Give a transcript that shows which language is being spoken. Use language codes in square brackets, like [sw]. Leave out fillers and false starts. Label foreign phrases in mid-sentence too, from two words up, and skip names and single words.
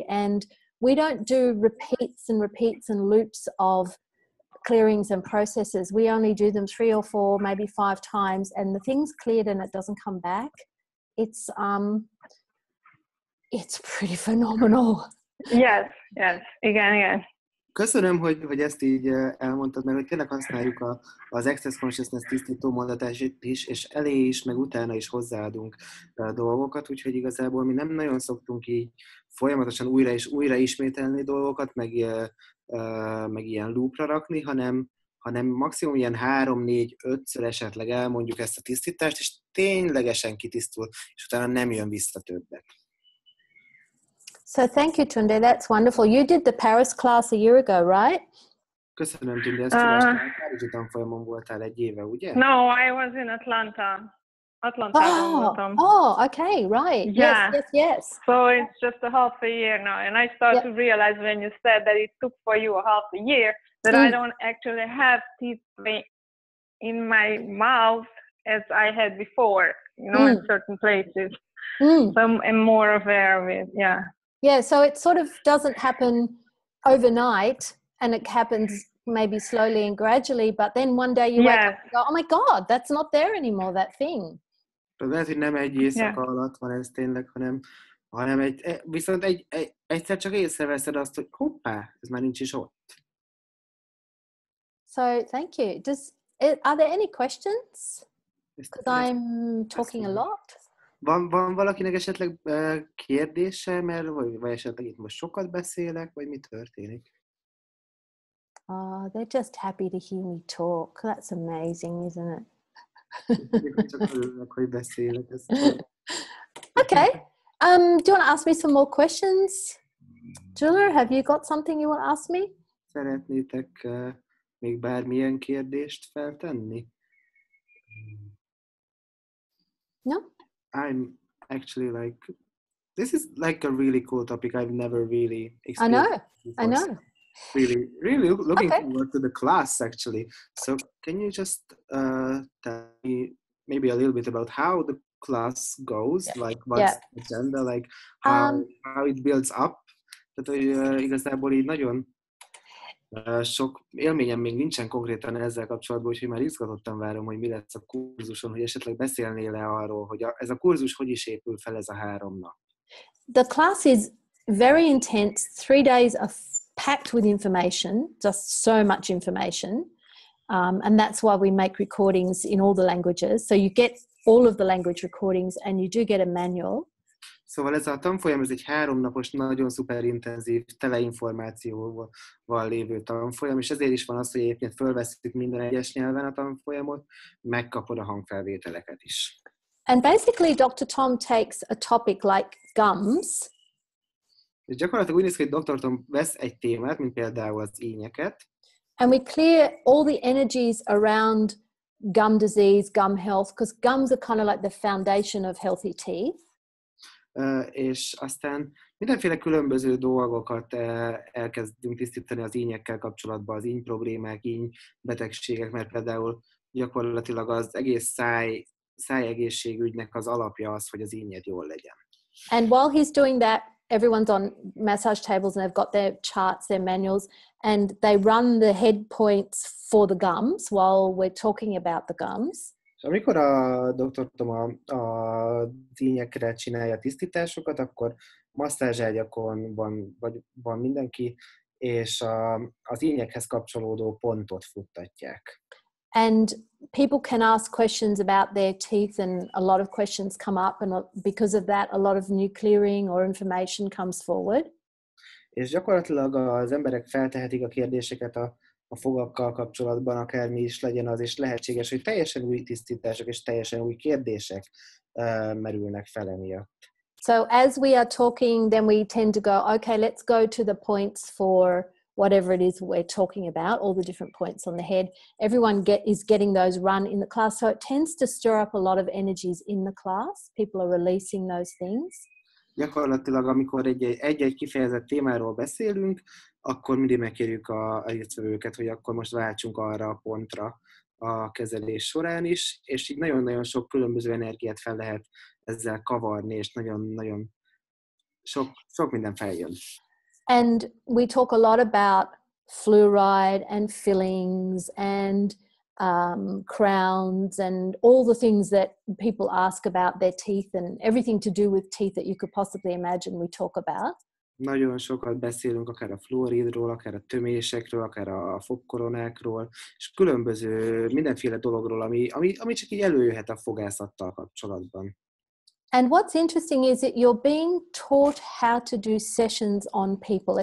[en] And we don't do repeats and repeats and loops of clearings and processes. We only do them 3 or 4, maybe 5 times, and the thing's cleared and it doesn't come back. It's pretty phenomenal. Yes, [hu] igen. Köszönöm, hogy ezt így elmondtad, mert hogy tényleg használjuk az Access Consciousness tisztító mondatását is, és elé is, meg utána is hozzáadunk dolgokat, úgyhogy igazából mi nem nagyon szoktunk így folyamatosan újra és újra ismételni dolgokat, meg ilyen loopra rakni, hanem maximum ilyen 3-4-5-ször esetleg elmondjuk ezt a tisztítást, és ténylegesen kitisztul, és utána nem jön vissza többet. [en] So thank you, Tunde. That's wonderful. You did the Paris class a year ago, right? [hu] Köszönöm, Tunde, ezt tudástam. Párizsi tanfolyamon voltál 1 éve, ugye? [en] No, I was in Atlanta. [hu] Atlantában voltam. [en] Oh, okay, right. Yeah. Yes. So it's just a half a year now. And I started to realize when you said that it took for you a half a year, that I don't actually have teeth in my mouth as I had before, in certain places. So I'm more aware of it, yeah. Yeah, so it sort of doesn't happen overnight, and it happens maybe slowly and gradually, but then one day you wake up and go, oh my God, that's not there anymore, that thing. [hu] Lehet, hogy nem egy éjszaka alatt van ez tényleg, hanem viszont egyszer csak észreveszed azt, hogy hoppá, ez már nincs is ott. [en] So thank you. Are there any questions? Because I'm talking a lot. [hu] Van valakinek esetleg kérdése, vagy esetleg itt most sokat beszélek, vagy mi történik? [en] Oh, they're just happy to hear me talk. That's amazing, isn't it? [hu] Csak örülnek, hogy beszélek. [en] Okay. Do you want to ask me some more questions? Gyula, have you got something you want to ask me? [hu] Szeretnétek még bármilyen kérdést feltenni? [en] No? I'm actually this is like a really cool topic. I've never really experienced. I know. Really looking forward to the class, actually. So can you just tell me maybe a little bit about how the class goes? Like what's the agenda? Like how it builds up? [hu] Tehát, hogy igazából így nagyon sok élményem még nincsen konkrétan ezzel kapcsolatban, úgyhogy már izgatottan várom, hogy mi lesz a kurzuson, hogy esetleg beszélnél-e arról, hogy ez a kurzus hogy is épül fel ez a 3 nap. [en] The class is very intense. 3 days are packed with information, just so much information. And that's why we make recordings in all the languages. So you get all of the language recordings and you do get a manual. [hu] Szóval ez a tanfolyam, ez egy 3 napos, nagyon szuper intenzív, tele információval lévő tanfolyam, és ezért is van az, hogy egyébként fölveszünk minden egyes nyelven a tanfolyamot, megkapod a hangfelvételeket is. [en] And basically Dr. Tom takes a topic like gums. [hu] És gyakorlatilag úgy néz ki, hogy Dr. Tom vesz egy témát, mint például az ínyeket, [en] and we clear all the energies around gum disease, gum health, because gums are kind of like the foundation of healthy teeth. [hu] És aztán mindenféle különböző dolgokat elkezdünk tisztítani az ínyekkel kapcsolatban, az íny problémák, íny betegségek, mert például gyakorlatilag az egész szájegészségügynek az alapja az, hogy az ínyed jól legyen. [en] And while he's doing that, everyone's on massage tables and they've got their charts, their manuals, and they run the head points for the gums while we're talking about the gums. [hu] És amikor a Dr. Tom a ínyekre csinálja tisztításokat, akkor masszázságyakon van mindenki, és az ínyekhez kapcsolódó pontot futtatják. [en] And people can ask questions about their teeth, and a lot of questions come up, and because of that, a lot of new clearing or information comes forward. [hu] És gyakorlatilag az emberek feltehetik a kérdéseket a fogakkal kapcsolatban, akármi is legyen az, és lehetséges, hogy teljesen új tisztítások és teljesen új kérdések merülnek fel emiatt. [en] So as we are talking, then we tend to go, okay, let's go to the points for whatever it is we're talking about, all the different points on the head. Everyone is getting those run in the class. So it tends to stir up a lot of energies in the class. People are releasing those things. [hu] Gyakorlatilag, amikor egy-egy kifejezett témáról beszélünk, akkor mindig megkérjük a résztvevőket, hogy akkor most váltsunk arra a pontra a kezelés során is, és így nagyon-nagyon sok különböző energiát fel lehet ezzel kavarni, és nagyon-nagyon sok minden feljön. [en] And we talk a lot about fluoride and fillings and crowns and all the things that people ask about their teeth, and everything to do with teeth that you could possibly imagine we talk about. [hu] Nagyon sokat beszélünk akár a fluoridról, akár a tömésekről, akár a fogkoronákról, és különböző mindenféle dologról, ami csak így előjöhet a fogászattal kapcsolatban. [en] And what's interesting is that you're being taught how to do sessions on people.